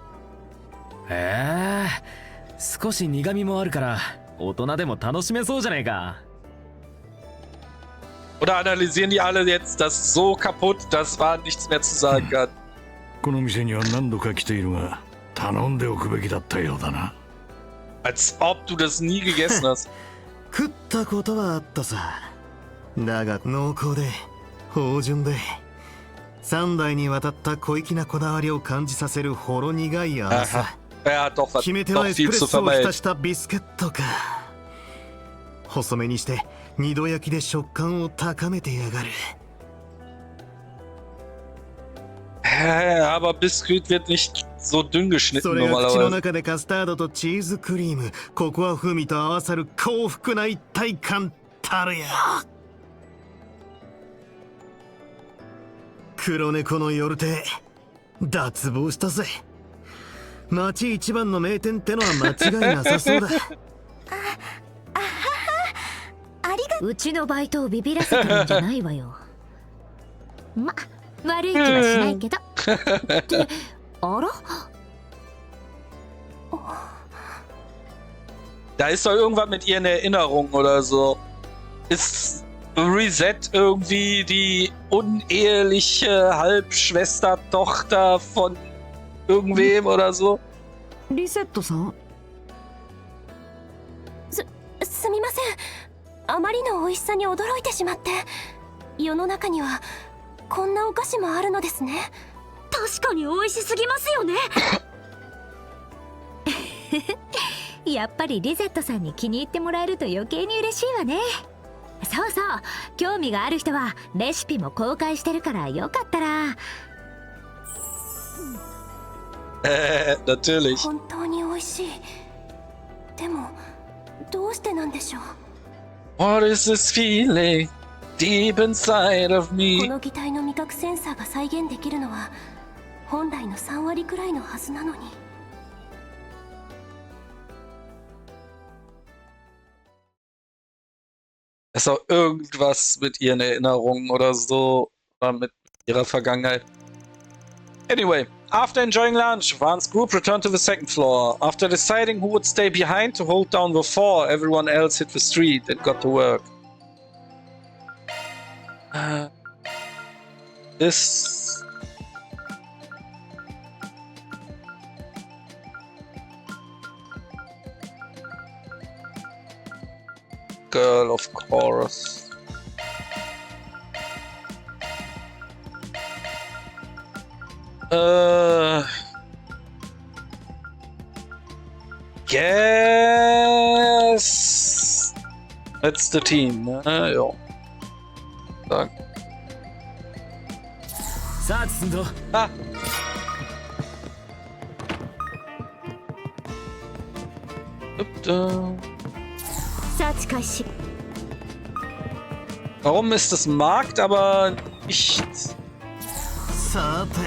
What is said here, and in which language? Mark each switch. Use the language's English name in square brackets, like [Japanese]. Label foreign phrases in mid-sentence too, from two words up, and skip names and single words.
[Japanese] 少し苦味もあるから大人でも楽しめそうじゃねえか。 [German] Oder analysieren die alle jetzt das so kaputt, dass man nichts mehr zu sagen kann. [Japanese] この店には何度か来ているが、頼んでおくべきだったようだな。 [German] Als ob du das nie gegessen hast. [Japanese] 食ったことはあったさ。だが濃厚で芳醇で3代にわたった小粋なこだわりを感じさせるほろ苦い甘さ。 [German] Er hat doch [Japanese] 決め手はエスプレッソを浸したビスケットか。細めにして二度焼きで食感を高めてやがる。 [German] Aber Biskuit wird nicht so dünn geschnitten [Japanese] それが口の [German] normalerweise. [Japanese] 中でカスタードとチーズクリーム、ココア風味と合わさる幸福な一体感たるや。黒猫の夜亭、脱帽したぜ。町一番の名店ってのは間違いなさそうだ。うちのバイトをビビらせてるんじゃないわよ。ま、悪い気はしないけど。ってあら [German] Da ist doch irgendwas mit ihren Erinnerungen oder so. Ist Reset irgendwie die uneheliche Halbschwester, Tochter von irgendwem oder so? [Japanese] リセットさん、すみません。あまりの美味しさに驚いてしまって。世の中にはこんなお菓子もあるのですね。確かに美味しすぎますよね。やっぱりリゼットさんに気に入ってもらえると余計に嬉しいわね。そうそう、興味がある人はレシピも公開してるからよかったら。 [German] Natürlich. [Japanese] 本当に美味しい。でもどうしてなんでしょう。 [English] What is this feeling deep inside of [Japanese] こ [English] me? [Japanese] の擬態の味覚センサーが再現できるのは本来の3割くらいのはずなのに。 [German] Ist auch irgendwas mit ihren Erinnerungen oder so. Oder mit ihrer Vergangenheit. [English] Anyway, after enjoying lunch, Van's group returned to the second floor. After deciding who would stay behind to hold down the fort, everyone else hit the street and got to work. This... Girl, of course. Yes. That's the team. [German] Ja. Sag. [Japanese] さあ進んど。 Ah. Search 開始。 [German] Warum ist es Markt, aber nicht [Japanese] さて、